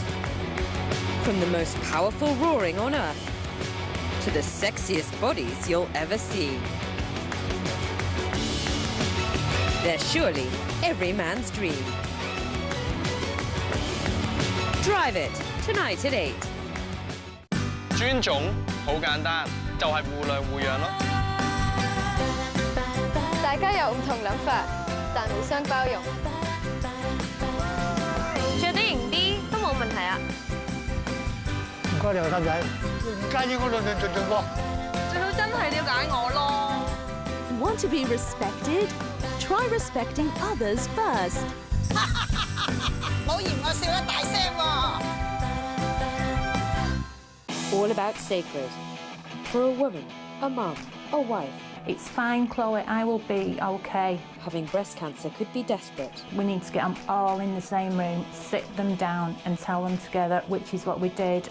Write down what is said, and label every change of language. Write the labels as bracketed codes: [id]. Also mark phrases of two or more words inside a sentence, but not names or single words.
[en] From the most powerful roaring on earth to the sexiest bodies you'll ever see. They're surely every man's dream. Drive it tonight at 8. [yue] 尊重好簡單，就係互諒互讓咯。大家有唔同諗法，但互相包容。着得型啲都冇問題啊！唔該你後生仔，唔介意我論盡盡喎。最好真係了解我咯。 [en] Want to be respected? Try respecting others first. [yue] 冇嫌我笑得大聲喎。 [en] All about sacred. For a woman, a mum, a wife. It's fine, Chloe. I will be okay. Having breast cancer could be desperate. We need to get them all in the same room, sit them down and tell them together, which is what we did.